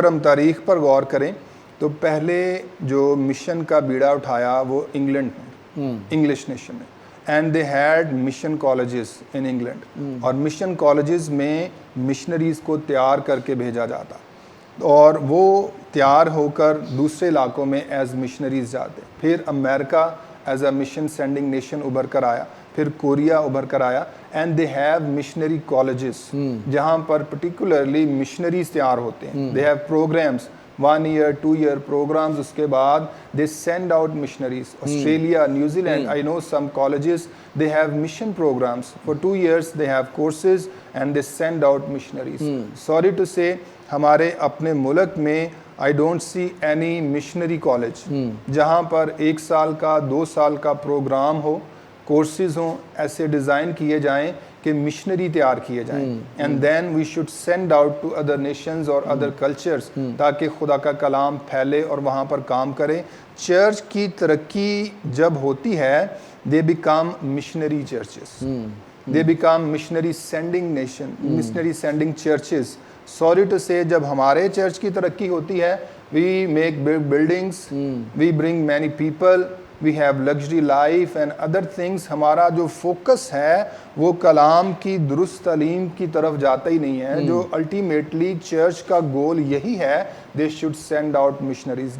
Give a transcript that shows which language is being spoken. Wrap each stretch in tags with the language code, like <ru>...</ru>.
<ur>اگر ہم تاریخ پر غور کریں تو پہلے جو مشن کا بیڑا اٹھایا وہ انگلینڈ میں، انگلش نیشن میں،</ur> <en>and they had mission colleges in England,</en> <ur>اور مشن کالجز میں مشنریز کو تیار کر کے بھیجا جاتا، اور وہ تیار ہو کر دوسرے علاقوں میں ایز مشنریز جاتے. پھر امریکہ as a mission sending nation ابھر کر آیا، پھر کوریا ابھر کر آیا،</ur> <en>and they have missionary colleges</en> <ur>جہاں پر پرٹیکولرلی مشنریز تیار ہوتے ہیں.</ur> <en>They have programs 1 year 2 year programs.</en> <ur>اس کے بعد</ur> <en>they send out missionaries. Australia, New Zealand, I know some colleges, they have mission programs. For 2 years they have courses and they send out missionaries. Sorry to say,</en> <ur>ہمارے اپنے ملک میں</ur> <en>I don't see any missionary college</en> <ur>جہاں پر 1 سال کا 2 سال کا programme ہو، courses ہوں، ایسے ڈیزائن کیے جائیں کہ مشنری تیار کیے جائیں،</ur> <en>and then we should send out to other nations اور other cultures</en> <ur>تاکہ خدا کا کلام پھیلے اور وہاں پر کام کرے. چرچ کی ترقی جب ہوتی ہے</ur> <en>They become missionary churches, they become missionary sending nation, missionary sending churches. Sorry to سے</en> <ur>جب ہمارے چرچ کی ترقی ہوتی ہے</ur> <en>We make buildings, we bring many people, we have luxury life and other things.</en> <ur>ہمارا جو فوکس ہے وہ کلام کی درست تعلیم کی طرف جاتا ہی نہیں ہے. جو الٹیمیٹلی چرچ کا گول یہی ہے،</ur> <en>They should send out missionaries.</en>